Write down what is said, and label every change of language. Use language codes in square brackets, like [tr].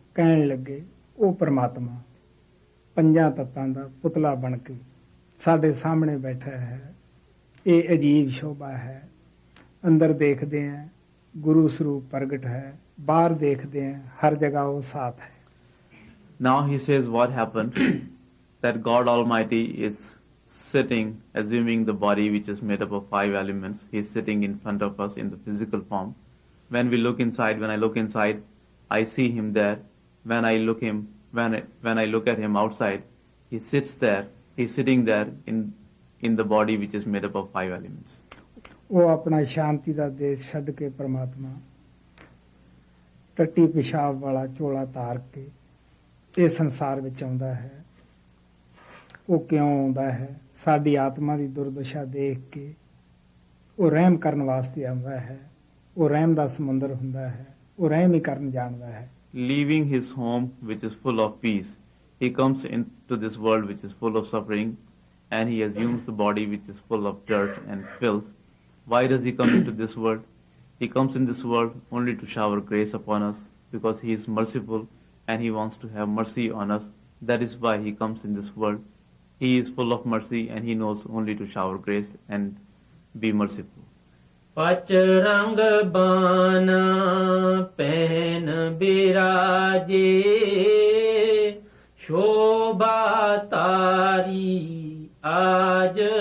[pa] ਕਹਿਣ ਲੱਗੇ ਉਹ ਪ੍ਰਮਾਤਮਾ ਪੰਜਾਂ ਤੱਤਾਂ ਦਾ ਪੁਤਲਾ ਬਣ ਕੇ ਸਾਡੇ ਸਾਹਮਣੇ ਬੈਠਾ ਹੈ। ਇਹ ਅਜੀਬ ਸ਼ੋਭਾ ਹੈ। ਅੰਦਰ ਦੇਖਦੇ ਹਾਂ ਗੁਰੂ ਸਰੂਪ ਪ੍ਰਗਟ ਹੈ, ਬਾਹਰ ਦੇਖਦੇ ਹਾਂ ਹਰ ਜਗ੍ਹਾ ਉਹ ਸਾਥ ਹੈ। [en] Now he says what happened, that God Almighty is sitting, assuming the body which is made up of 5 elements. He is sitting in front of us in the physical form. When we look inside, when I look inside, I see him there. When I look at him outside, he sits there. He is sitting there in the body which is made up of 5 elements. [pa] ਉਹ ਆਪਣਾ ਸ਼ਾਂਤੀ ਦਾ ਦੇਸ਼ ਛੱਡ ਕੇ ਪ੍ਰਮਾਤਮਾ ਟੱਟੀ ਪਿਸ਼ਾਬ ਵਾਲਾ ਝੋਲਾ ਤਾਰ ਕੇ ਇਹ ਸੰਸਾਰ ਵਿੱਚ ਆਉਂਦਾ ਹੈ। ਉਹ ਕਿਉਂ ਆਉਂਦਾ ਹੈ? ਸਾਡੀ ਆਤਮਾ ਦੀ ਦੁਰਦਸ਼ਾ ਦੇਖ ਕੇ ਉਹ ਰਹਿਮ ਕਰਨ ਵਾਸਤੇ ਆਉਂਦਾ ਹੈ। ਉਹ ਰਹਿਮ ਦਾ ਸਮੁੰਦਰ ਹੁੰਦਾ ਹੈ। ਉਹ ਰਹਿਮ ਹੀ ਕਰਨ ਜਾਣਦਾ ਹੈ। [en] Leaving his home which is full of peace, he comes into this world which is full of suffering, and he assumes the body which is full of dirt and filth. Why does he come into this world? He comes in this world only to shower grace upon us, because he is merciful and he wants to have mercy on us. That is why he comes in this world. He is full of mercy and he knows only to shower grace and be merciful. [hi] पच रंग बाना पहन बिराजे शोभा तारी आज